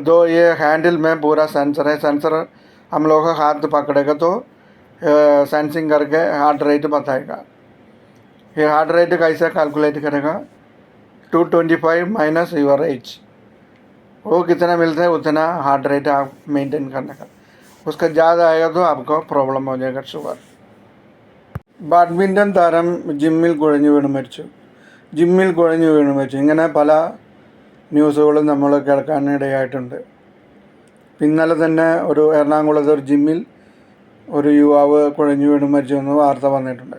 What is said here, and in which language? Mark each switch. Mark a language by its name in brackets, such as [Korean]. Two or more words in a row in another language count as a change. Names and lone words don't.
[Hindi] तो ये हैंडल में पूरा सेंसर है, सेंसर हम लोग का हाथ पकड़ेगा तो सेंसिंग करके [English] heart rate [Hindi] बताएगा। ये [English] heart rate [Hindi] कैसे कैलकुलेट करेगा? 225 [English] minus your age, [Hindi] वो कितना मिलता है उतना [English] heart rate [Hindi] आप मेंटेन करने का। उसका ज़्यादा आएगा तो आपको प्रॉब्लम हो जाएगा, शुगर। [Malayalam] ബാഡ്മിൻ്റൺ താരം ജിമ്മിൽ കുഴഞ്ഞു വീണ് മരിച്ചു. ഇങ്ങനെ പല ന്യൂസുകളും നമ്മൾ കേൾക്കാനിടയായിട്ടുണ്ട്. ഇന്നലെ തന്നെ ഒരു എറണാകുളത്ത് ഒരു ജിമ്മിൽ ഒരു യുവാവ് കുഴഞ്ഞു വീണ് മരിച്ചു എന്ന് വാർത്ത വന്നിട്ടുണ്ട്.